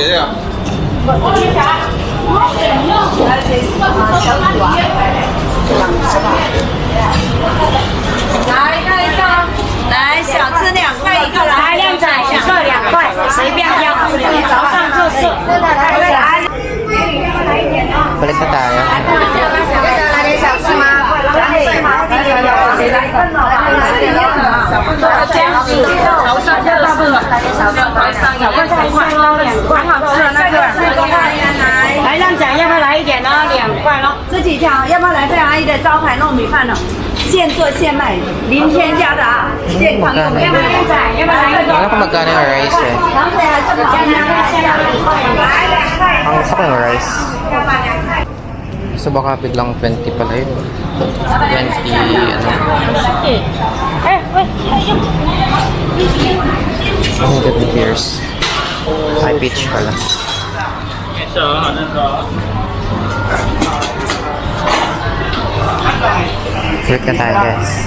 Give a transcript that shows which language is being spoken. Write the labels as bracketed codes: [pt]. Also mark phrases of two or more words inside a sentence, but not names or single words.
[zh] 来，小吃2块1个，来靓仔一个2块，随便挑，早上就是。 [tl] Balik na tayo. [zh] 来点小吃吗？楼上就是小块3块，2块，很好吃的那个。来靓仔，要不要来一点呢？2块咯。这几条，要不要来费阿姨的招牌糯米饭呢？现做现卖，零添加的啊，健康又美味。靓仔，要不要来一个？ [tl] Wala ko magkano yung rice eh. [zh] 凉水还是好吃的，来2块。 [tl] Ang gusto ko yung rice. So baka biglang 20 pala yun. 20 ano. Ang ganda beers. Ay, peach pala. Click na tayo guys.